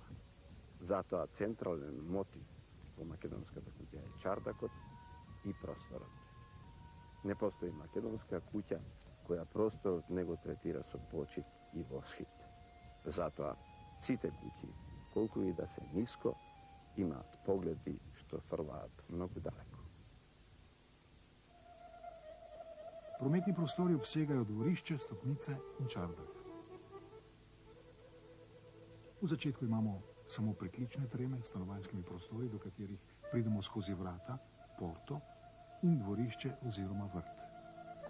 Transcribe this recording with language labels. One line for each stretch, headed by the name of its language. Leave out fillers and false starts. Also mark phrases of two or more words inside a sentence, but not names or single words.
Macedonian: Затоа централен мотив во македонската куќа е чардакот и просторот. Не постои македонска куќа која просторот не го третира со почит и восхит. Затоа сите куќи, колку и да се ниско, имаат погледи што фрлаат многу далеко.
Slovenian: Prometni prostori obsegajo dvorišče, stopnice in čardak. V začetku imamo samo preklične treme s stanovanjskimi prostori, do katerih pridemo skozi vrata, porto in dvorišče oziroma vrt.